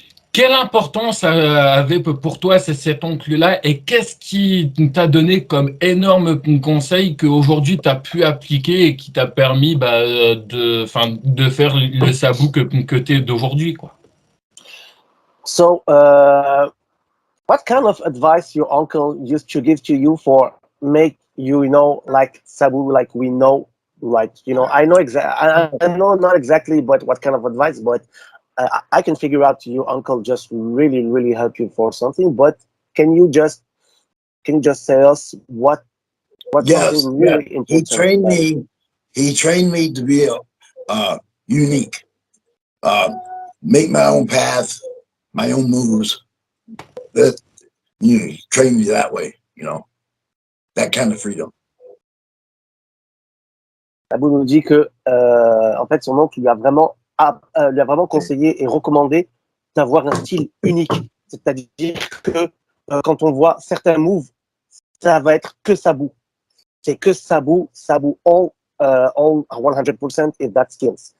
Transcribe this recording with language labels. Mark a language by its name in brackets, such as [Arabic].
[French] Quelle importance avait pour toi cet oncle-là et qu'est-ce qui t'a donné comme énorme conseil qu'aujourd'hui tu as pu appliquer et qui t'a permis de faire le Sabou que tu es d'aujourd'hui, quoi? [English] So, what kind of advice your uncle used to give to you for make you, like Sabou, like we know, right? I know I know not exactly, but what kind of advice, but I can figure out your uncle just really, really helped you for something. But can you just tell us what really important? He trained me to be unique, make my own path, my own moves. That train me that way, that kind of freedom. [French] Abou nous dit que, en fait, son oncle lui a vraiment conseillé et recommandé d'avoir un style unique. C'est-à-dire que quand on voit certains moves, ça va être que Sabu. C'est que [English] Sabu all 100% is that skills.